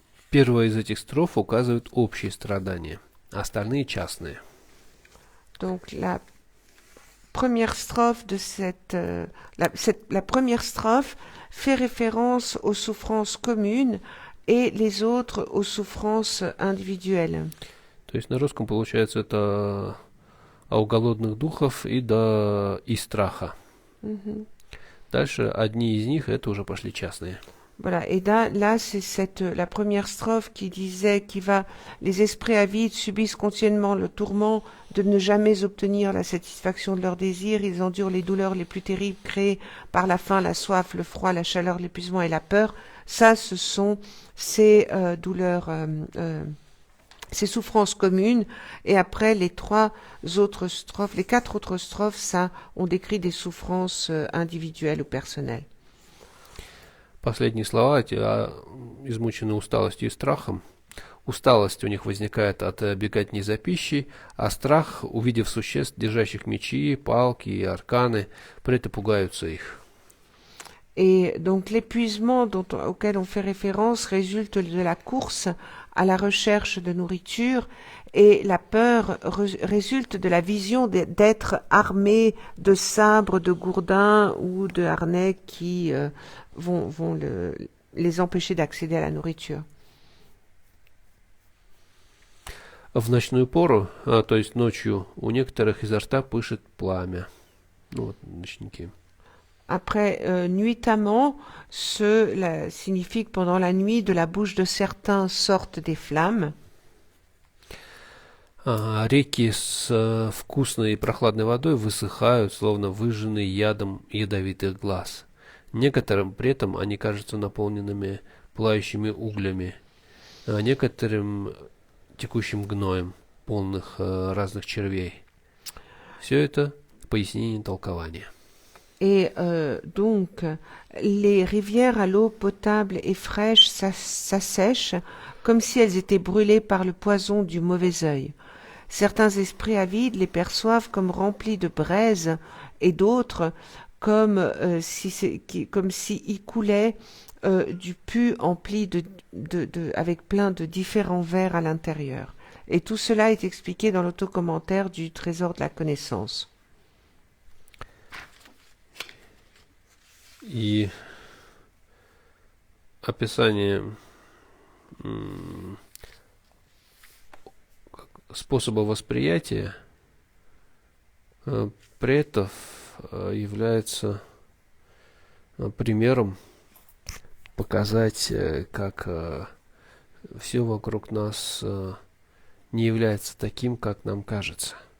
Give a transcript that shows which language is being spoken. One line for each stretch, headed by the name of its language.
Russian: Первая из этих строф указывает общие страдания, а остальные частные.
French: Donc la première strophe de la première strophe fait référence aux souffrances communes et les autres aux souffrances individuelles.
Russian: То есть на русском получается это у голодных духов и страха. Mhm. Дальше одни из них это уже пошли частные.
French: Voilà, et là c'est la première strophe qui disait les esprits avides subissent continuellement le tourment de ne jamais obtenir la satisfaction de leurs désirs, ils endurent les douleurs les plus terribles créées par la faim, la soif, le froid, la chaleur, l'épuisement et la peur. Ça, ce sont ces douleurs, ces souffrances communes. Et après, les quatre autres strophes, ça, on décrit des souffrances individuelles ou personnelles.
Russian: Последние слова эти измучены усталостью и страхом. Усталость у них возникает от беготни за пищей, а страх, увидев существ, держащих мечи, палки и арканы, пред пугаются их.
French: Et donc l'épuisement auquel on fait référence résulte de la course à la recherche de nourriture et la peur résulte de la vision d'êtres armés de sabres, de gourdins ou de harnais qui vont les empêcher d'accéder à la nourriture.
Russian: В ночную пору, то есть ночью, у некоторых изо рта пышет пламя. Ну вот, ночники.
French: Après, nuitamment, signifie que pendant la nuit, de la bouche de certains sortent des flammes.
Russian: Реки с вкусной и прохладной водой высыхают, словно выжженные ядом ядовитых глаз. Некоторым при этом они кажутся наполненными пылающими углями, а некоторым текущим гноем, полных разных червей. Все это пояснение толкования.
French: Et donc, les rivières à l'eau potable et fraîche s'assèchent comme si elles étaient brûlées par le poison du mauvais œil. Certains esprits avides les perçoivent comme remplis de braise et d'autres comme si y coulait du pus empli avec plein de différents vers à l'intérieur. Et tout cela est expliqué dans l'autocommentaire du Trésor de la connaissance.
Russian: И описание способа восприятия претов является примером показать, как все вокруг нас не является таким, как нам кажется.